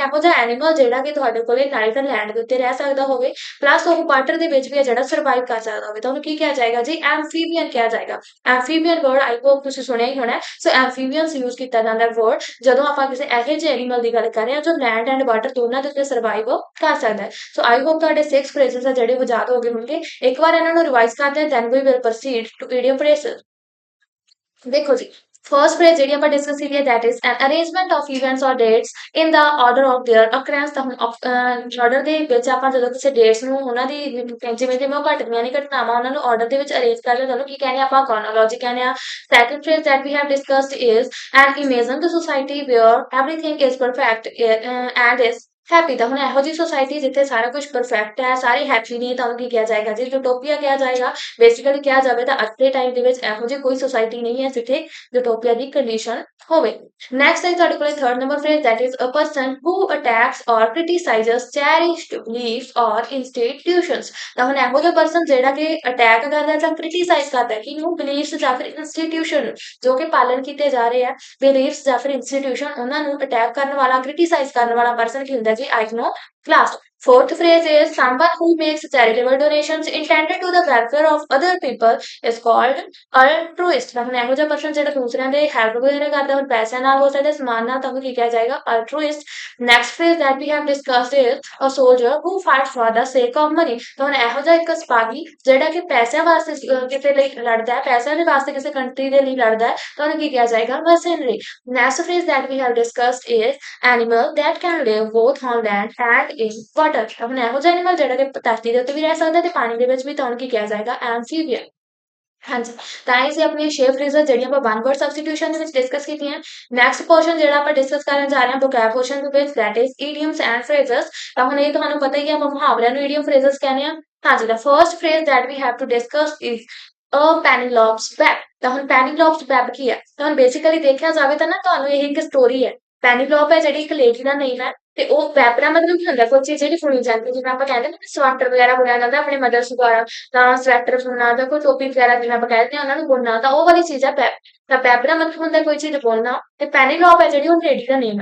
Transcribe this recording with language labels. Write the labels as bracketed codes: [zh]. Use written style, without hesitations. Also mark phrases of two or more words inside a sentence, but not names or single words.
[pa] ਇਹੋ ਜਿਹਾ ਐਨੀਮਲ ਜਿਹੜਾ ਕਿ ਤੁਹਾਡੇ ਕੋਲੇ ਨਾਲੇ ਤਾਂ ਲੈਂਡ ਦੇ ਉੱਤੇ ਰਹਿ ਸਕਦਾ ਹੋਵੇ ਪਲੱਸ ਉਹ ਵਾਟਰ ਦੇ ਵਿੱਚ ਵੀ ਜਿਹੜਾ ਸਰਵਾਈਵ ਕਰ ਸਕਦਾ ਹੋਵੇ ਤਾਂ ਉਹਨੂੰ ਕੀ ਕਿਹਾ ਜਾਏਗਾ ਜੀ ਐਮਫੀਬੀਅਨ ਕਿਹਾ ਜਾਏਗਾ [en] amphibian word I hope [pa] ਤੁਸੀਂ ਸੁਣਿਆ ਹੀ ਹੋਣਾ [en] so amphibians use [pa] ਕੀਤਾ ਜਾਂਦਾ ਵਰਡ ਜਦੋਂ ਆਪਾਂ ਕਿਸੇ ਇਹੋ ਜਿਹੇ ਐਨੀਮਲ ਦੀ ਗੱਲ ਕਰ ਰਹੇ ਹਾਂ ਜੋ [en] land and water [pa] ਦੋਨਾਂ ਦੇ ਉੱਤੇ ਸਰਵਾਈਵ ਕਰ ਸਕਦਾ ਹੈ [en] so I hope [pa] ਤੁਹਾਡੇ 6 ਫਰੇਜ਼ਸ ਆ ਜਿਹੜੇ ਉਹ ਯਾਦ ਹੋ ਗਏ ਹੋਣਗੇ ਇੱਕ ਵਾਰ ਇਹਨਾਂ ਨੂੰ ਰਿਵਾਈਜ਼ ਕਰਦੇ ਹਾਂ [en] then we will proceed to idiom phrases [pa] ਦੇਖੋ ਜੀ [en] first phrase [pa] ਜਿਹੜੀ ਆਪਾਂ ਡਿਸਕਸ ਕੀਤੀ ਹੈ [en] that is an arrangement of events or dates in the order of their occurrence [pa] ਤਾਂ ਹੁਣ ਆਰਡਰ ਦੇ ਵਿੱਚ ਆਪਾਂ ਜਦੋਂ ਕਿਸੇ ਡੇਟਸ ਨੂੰ ਉਹਨਾਂ ਦੀ ਜਿਵੇਂ ਜਿਵੇਂ ਉਹ ਘਟਦੀਆਂ ਨੇ ਘਟਨਾਵਾਂ ਉਹਨਾਂ ਨੂੰ ਆਰਡਰ ਦੇ ਵਿੱਚ ਅਰੇਂਜ ਕਰ ਲਿਆ ਤੁਹਾਨੂੰ ਕੀ ਕਹਿੰਦੇ ਆਪਾਂ chronology ਕਹਿੰਦੇ ਆ [en] second phrase that we have discussed is an imagine the society where everything is perfect and is [pa] ਹੈਪੀ ਤਾਂ ਹੁਣ ਇਹੋ ਜਿਹੀ ਸੋਸਾਇਟੀ ਜਿੱਥੇ ਸਾਰਾ ਕੁਝ ਪਰਫੈਕਟ ਹੈ ਸਾਰੇ ਹੈਪੀ ਨੇ ਤਾਂ ਉਹਨੂੰ ਕੀ ਕਿਹਾ ਜਾਏਗਾ ਜੀ ਯੂਟੋਪੀਆ ਕਿਹਾ ਜਾਏਗਾ ਬੇਸਿਕਲੀ ਕਿਹਾ ਜਾਵੇ ਤਾਂ ਅੱਜ ਦੇ ਟਾਈਮ ਦੇ ਵਿੱਚ ਇਹੋ ਜਿਹੀ ਕੋਈ ਸੋਸਾਇਟੀ ਨਹੀਂ ਹੈ ਜਿੱਥੇ ਯੂਟੋਪੀਆ ਦੀ ਕੰਡੀਸ਼ਨ ਹੋਵੇ ਨੈਕਸਟ ਹੈ ਤੁਹਾਡੇ ਕੋਲ [en] third number phrase that is a person who attacks or criticizes cherished beliefs or institutions [pa] ਤਾਂ ਹੁਣ ਇਹੋ ਜਿਹਾ ਪਰਸਨ ਜਿਹੜਾ ਕਿ ਅਟੈਕ ਕਰਦਾ ਜਾਂ ਕ੍ਰਿਟੀਸਾਈਜ਼ ਕਰਦਾ ਕਿ ਨੂੰ ਬਲੀਫਸ ਜਾਂ ਫਿਰ ਇੰਸਟੀਟਿਊਸ਼ਨ ਜੋ ਕਿ ਪਾਲਣ ਕੀਤੇ ਜਾ ਰਹੇ ਆ ਬਲੀਫਸ ਜਾਂ ਫਿਰ ਇੰਸਟੀਟਿਊਸ਼ਨ ਉਹਨਾਂ ਨੂੰ ਅਟੈਕ ਕਰਨ ਵਾਲਾ ਕ੍ਰਿਟੀਸਾਈਜ਼ ਕਰਨ ਵਾਲਾ ਪਰਸਨ ਕੀ ਹੁੰਦਾ ਜੀ [en] iconoclast fourth phrase is someone who makes charitable donations intended to the welfare of other people is called altruist [pa] ਤਾਂ ਹੁਣ ਇਹੋ ਜਿਹਾ ਪਰਸਨ ਜਿਹੜਾ ਦੂਸਰਿਆਂ ਦੇ ਹੈਲਪ ਵਗੈਰਾ ਕਰਦਾ ਹੁਣ ਪੈਸਿਆਂ ਨਾਲ ਹੋ ਸਕਦਾ ਸਮਾਨ ਨਾਲ ਤਾਂ ਉਹਨੂੰ ਕੀ ਕਿਹਾ ਜਾਏਗਾ [en] altruist next phrase that we have discussed is a soldier who fights for the sake of money [pa] ਤਾਂ ਹੁਣ ਇਹੋ ਜਿਹਾ ਇੱਕ ਸਿਪਾਹੀ ਜਿਹੜਾ ਕਿ ਪੈਸਿਆਂ ਵਾਸਤੇ ਕਿਸੇ ਲਈ ਲੜਦਾ ਹੈ ਪੈਸਿਆਂ ਦੇ ਵਾਸਤੇ ਕਿਸੇ ਕੰਟਰੀ ਦੇ ਲਈ ਲੜਦਾ ਹੈ ਤਾਂ ਉਹਨੂੰ ਕੀ ਕਿਹਾ ਜਾਏਗਾ [en] mercenary next phrase that we have discussed is animal that can live both on land and in water [pa] ਤਾਂ ਹੁਣ ਇਹੋ ਜਿਹਾ ਐਨੀਮਲ ਜਿਹੜਾ ਕਿ ਧਰਤੀ ਦੇ ਉੱਤੇ ਵੀ ਰਹਿ ਸਕਦਾ ਤੇ ਪਾਣੀ ਦੇ ਵਿੱਚ ਵੀ ਤਾਂ ਉਹਨੂੰ ਕੀ ਕਿਹਾ ਜਾਏਗਾ ਐਮਫੀਬੀਅਨ ਹਾਂਜੀ ਤਾਂ ਇਹ ਸੀ ਆਪਣੀਆਂ 6 ਫਰੇਜ਼ਾਂ ਜਿਹੜੀਆਂ ਆਪਾਂ [en] one word substitution [pa] ਦੇ ਵਿੱਚ ਡਿਸਕਸ ਕੀਤੀਆਂ [en] next portion [pa] ਜਿਹੜਾ ਆਪਾਂ ਡਿਸਕਸ ਕਰਨ ਜਾ ਰਹੇ ਹਾਂ [en] vocab portion [pa] ਦੇ ਵਿੱਚ [en] that is idioms and phrases [pa] ਤਾਂ ਹੁਣ ਇਹ ਤੁਹਾਨੂੰ ਪਤਾ ਹੀ ਹੈ ਆਪਾਂ ਮੁਹਾਵਰਿਆਂ ਨੂੰ [en] idiom phrases [pa] ਕਹਿੰਦੇ ਆ ਹਾਂਜੀ [en] the first phrase that we have to discuss is a Penelope's web [pa] ਤਾਂ ਹੁਣ Penelope's web ਕੀ ਹੈ ਤਾਂ ਹੁਣ ਬੇਸਿਕਲੀ ਦੇਖਿਆ ਜਾਵੇ ਤਾਂ ਨਾ ਤੁਹਾਨੂੰ ਇਹ ਇੱਕ ਸਟੋਰੀ ਹੈ ਪੈਨੀਲੋਪ ਹੈ ਜਿਹੜੀ ਇੱਕ ਲੇਡੀ ਦਾ ਨੇਮ ਹੈ ਤੇ ਉਹ ਵੈਬ ਦਾ ਮਤਲਬ ਕੀ ਹੁੰਦਾ ਕੋਈ ਚੀਜ਼ ਜਿਹੜੀ ਬੁਣੀ ਜਾਂਦੀ ਜਿਵੇਂ ਆਪਾਂ ਕਹਿੰਦੇ ਨਾ ਸਵੈਟਰ ਵਗੈਰਾ ਬੁਣਿਆ ਜਾਂਦਾ ਆਪਣੇ ਮਦਰਸ ਦੁਆਰਾ ਤਾਂ ਸਵੈਟਰ ਬੁਣਨਾ ਜਾਂ ਕੋਈ ਟੋਪੀ ਵਗੈਰਾ ਜਿਵੇਂ ਆਪਾਂ ਕਹਿੰਦੇ ਹਾਂ ਉਹਨਾਂ ਨੂੰ ਬੁਣਨਾ ਤਾਂ ਉਹ ਵਾਲੀ ਚੀਜ਼ ਹੈ ਵੈਬ ਤਾਂ ਵੈਬ ਦਾ ਮਤਲਬ ਹੁੰਦਾ ਕੋਈ ਚੀਜ਼ ਬੁਣਨਾ ਤੇ ਪੈਨੀਲੋਪ ਹੈ ਜਿਹੜੀ ਉਹ ਲੇਡੀ ਦਾ ਨੇਮ ਹੈ।